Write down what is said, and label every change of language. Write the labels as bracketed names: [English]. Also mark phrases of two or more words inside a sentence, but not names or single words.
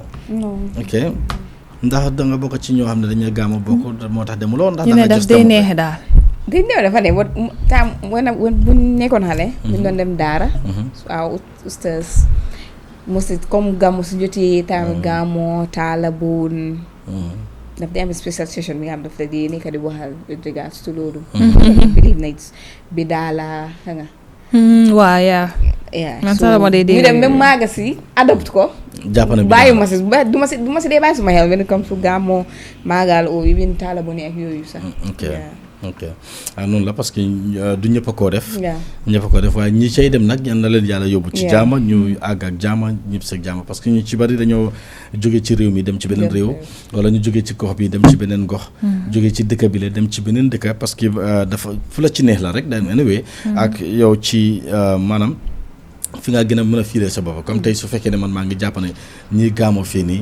[Wolof] non. ok ndax da nga bokk ci ñoo xam ne dañuy gàmmu bokk moo tax demuloo ndax ñu da ne nga daf just day demul neexe daal. dañ ñëw dafa ne tam bu nekkoon xale. ñu doon dem daara. waaw oustaz mosi comme gàmmu su jotee tam gàmmu taala buun. daf day am [English] special session [Wolof] bi nga xam daf la di nekk di waxal [English] with regards to [Wolof] loolu. believe na bi daala xam nga. waaw yaa. man sax ma day dégg ñu dem même maaga si adopte ko. jàpp na bi bàyyi ma si du ma si dee bàyyi suma xel [English] when it comes to [Wolof] gàmmu maagal o even taala bu ne ak yooyu sax. ok noonu la [French] parce que [Wolof] du ñëpp a koo def. waaw ñëpp a koo def waaye ñi cay dem nag ñan na leen yàlla yóbbu. ci jaama ñu àgg ak jaama ñëpp seeg jaama [French] parce que [Wolof] ñu ci bari dañoo jóge ci réew mi dem ci beneen réew. wala ñu jóge ci gox bi dem ci beneen gox. jóge ci dëkk bi la dem ci beneen dëkk [French] parce que [Wolof] dafa fu la ci neex la rek dañ anyway ak yow ci maanaam fi nga gën a mën a fiiree sa bopp comme tey su fekkee ne man maa ngi jàpp ne ñii gaamoo fii nii.